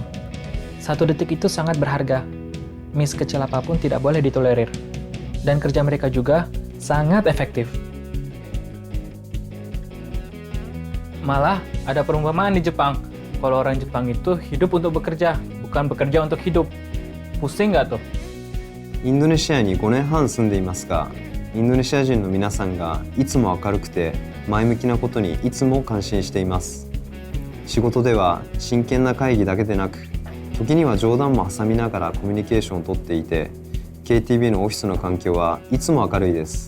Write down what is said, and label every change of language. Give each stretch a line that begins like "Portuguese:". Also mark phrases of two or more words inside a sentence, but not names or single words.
Indonesian: 1 detik itu sangat berharga. Miss kecil apapun tidak boleh ditolerir. Dan kerja mereka juga sangat efektif. Malah ada perumpamaan di Jepang. Kalau orang Jepang itu hidup untuk bekerja, bukan bekerja untuk hidup. Pusing nggak tuh?
Japanese: インドネシアに5年半住んでいますが、インドネシア人の皆さんがいつも明るくて前向きなことにいつも感心しています。仕事では真剣な会議だけでなく、時には冗談も挟みながらコミュニケーションをとっていて、KTB のオフィスの環境はいつも明るいです。